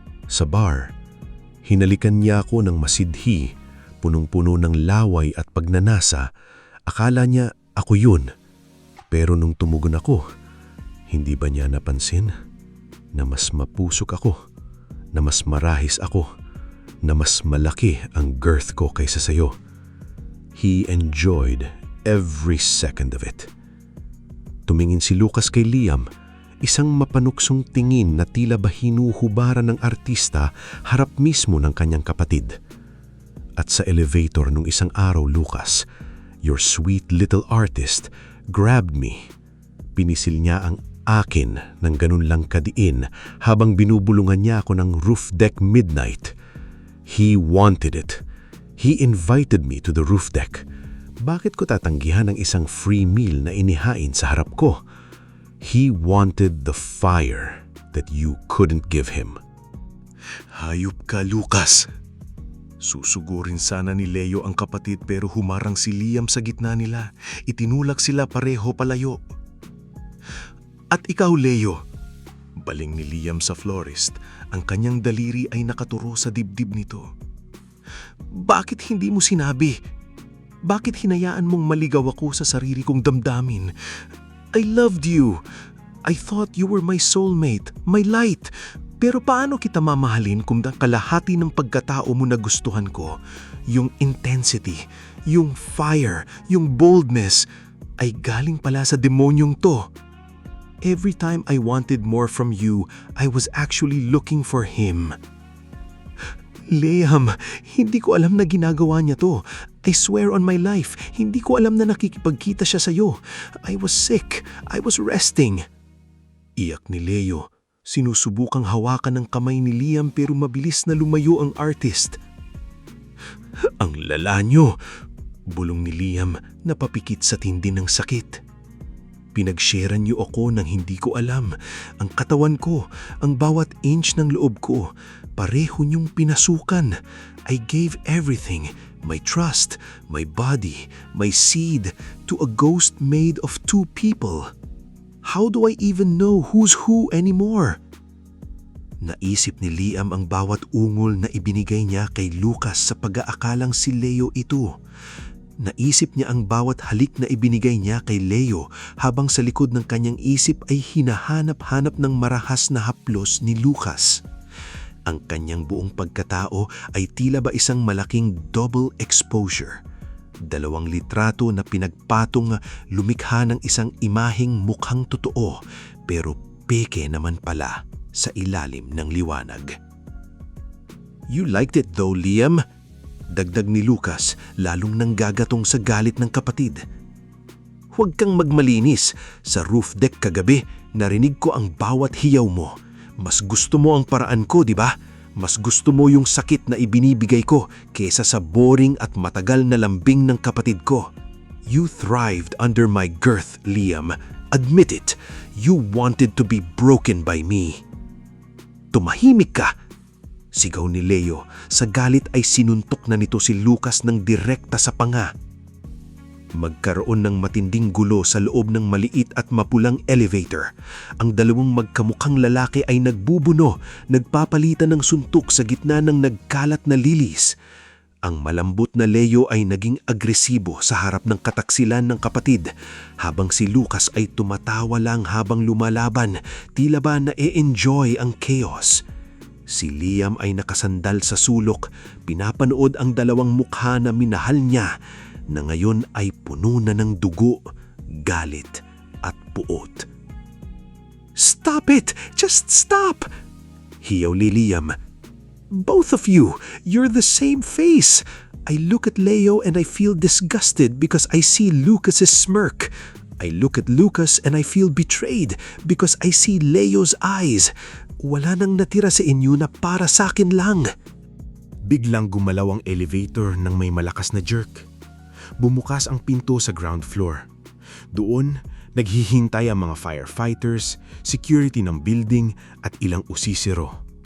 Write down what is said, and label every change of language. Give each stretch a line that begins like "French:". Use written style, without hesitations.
Filipino: Sa bar, hinalikan niya ako ng masidhi, punong-puno ng laway at pagnanasa. Akala niya ako yun. Pero nung tumugon ako, hindi ba niya napansin na mas mapusok ako, na mas marahis ako, na mas malaki ang girth ko kaysa sayo?
English: He enjoyed every second of it.
Filipino: Tumingin si Lucas kay Liam, isang mapanuksong tingin na tila ba hinuhubaran ng artista harap mismo ng kanyang kapatid. At sa elevator nung isang araw, Lucas,
English: your sweet little artist grabbed me.
Filipino: Pinisil niya ang akin ng ganun lang kadiin habang binubulungan niya ako ng roof deck midnight.
English: He wanted it. He invited me to the roof deck.
Filipino: Bakit ko tatanggihan ang isang free meal na inihain sa harap ko?
English: He wanted the fire that you couldn't give him.
Filipino: "Hayop ka, Lucas." Susugurin sana ni Leo ang kapatid pero humarang si Liam sa gitna nila. Itinulak sila pareho palayo. At ikaw, Leo, baling ni Liam sa florist, ang kanyang daliri ay nakaturo sa dibdib nito. Bakit hindi mo sinabi? Bakit hinayaan mong maligaw ako sa sarili kong damdamin?
English: I loved you. I thought you were my soulmate, my light.
Filipino: Pero paano kita mamahalin kung kalahati ng pagkatao mo na gustuhan ko, yung intensity, yung fire, yung boldness, ay galing pala sa demonyong to?
English: Every time I wanted more from you, I was actually looking for him.
Filipino: Liam, hindi ko alam na ginagawa niya to.
English: I swear on my life,
Filipino: hindi ko alam na nakikipagkita siya sa'yo.
English: I was sick. I was resting.
Filipino: Iyak ni Leo. Sinusubukang hawakan ng kamay ni Liam pero mabilis na lumayo ang artist. Ang lala niyo, bulong ni Liam na papikit sa tindi ng sakit. Pinag-sharean niyo ako nang hindi ko alam. Ang katawan ko, ang bawat inch ng loob ko, pareho niyong pinasukan.
English: I gave everything, my trust, my body, my seed, to a ghost made of two people. How do I even know who's who anymore?
Filipino: Naisip ni Liam ang bawat ungol na ibinigay niya kay Lucas sa pag-aakalang si Leo ito. Naisip niya ang bawat halik na ibinigay niya kay Leo habang sa likod ng kanyang isip ay hinahanap-hanap ng marahas na haplos ni Lucas. Ang kanyang buong pagkatao ay tila ba isang malaking double exposure. 2 litrato na pinagpatong lumikha ng isang imaheng mukhang totoo pero peke naman pala sa ilalim ng liwanag.
English: You liked it though, Liam?
Filipino: Dagdag ni Lucas, lalong nanggagatong sa galit ng kapatid. Huwag kang magmalinis. Sa roof deck kagabi, narinig ko ang bawat hiyaw mo. Mas gusto mo ang paraan ko, di ba? Mas gusto mo yung sakit na ibinibigay ko kesa sa boring at matagal na lambing ng kapatid ko.
English: You thrived under my girth, Liam. Admit it. You wanted to be broken by me.
Filipino: Tumahimik ka! Sigaw ni Leo. Sa galit ay sinuntok na nito si Lucas ng direkta sa panga. Magkaroon ng matinding gulo sa loob ng maliit at mapulang elevator. Ang dalawang magkamukhang lalaki ay nagbubuno, nagpapalitan ng suntok sa gitna ng nagkalat na lilis. Ang malambot na Leo ay naging agresibo sa harap ng kataksilan ng kapatid, habang si Lucas ay tumatawa lang habang lumalaban, tila ba na-e-enjoy ang chaos. Si Liam ay nakasandal sa sulok, pinapanood ang dalawang mukha na minahal niya, na ngayon ay puno na ng dugo, galit at puot.
English: Stop it! Just stop!
Filipino: Hiyaw ni Liam.
English: Both of you, you're the same face. I look at Leo and I feel disgusted because I see Lucas's smirk. I look at Lucas and I feel betrayed because I see Leo's eyes.
Filipino: Wala nang natira sa inyo na para sa akin lang. Biglang gumalaw ang elevator nang may malakas na jerk. Bumukas ang pinto sa ground floor. Doon, naghihintay ang mga firefighters, security ng building at ilang usisero.